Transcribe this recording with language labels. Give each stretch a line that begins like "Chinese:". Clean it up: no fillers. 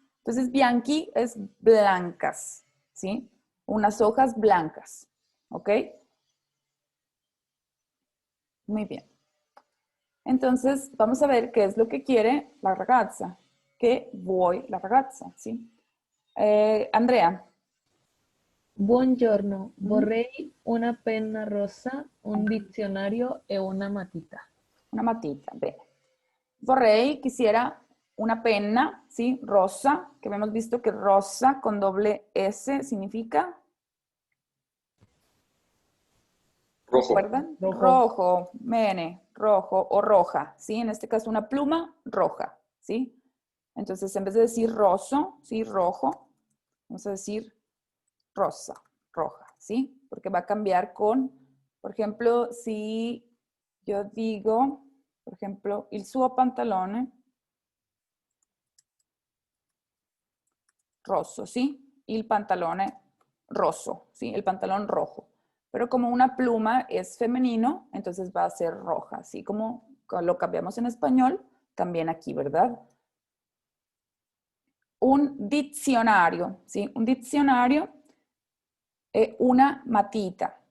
Spanish: Entonces bianchi es blancas, ¿sí? Unas hojas blancas, ¿ok? Muy bien. Entonces vamos a ver qué es lo que quiere la ragazza. Que
Italian: vuoi la ragazza,
Spanish: ¿sí? Andrea.
Italian: Buongiorno, vorrei una penna rossa, un dizionario e una matita. Una matita, bene.
Spanish: Vorrei, quisiera una penna, ¿sí? Rosa, que hemos visto que rosa con doble S significa. Rojo. ¿Recuerdan? Rojo. Rojo, bene, rojo o roja, ¿sí? En este caso una pluma roja, ¿sí? Entonces en vez de decir roso, ¿sí? Rojo, vamos a decir rosa, roja, ¿sí? Porque va a cambiar con, por ejemplo, si yo digo, por ejemplo,
Italian: il suo pantalone rosso,
Spanish: ¿sí?
Italian: Il pantalone rosso,
Spanish: ¿sí? El pantalón rojo. Pero como una pluma es femenino, entonces va a ser roja, así como lo cambiamos en español, también aquí, ¿verdad?
Italian: Un dizionario, ¿sí? Un dizionario è una matita.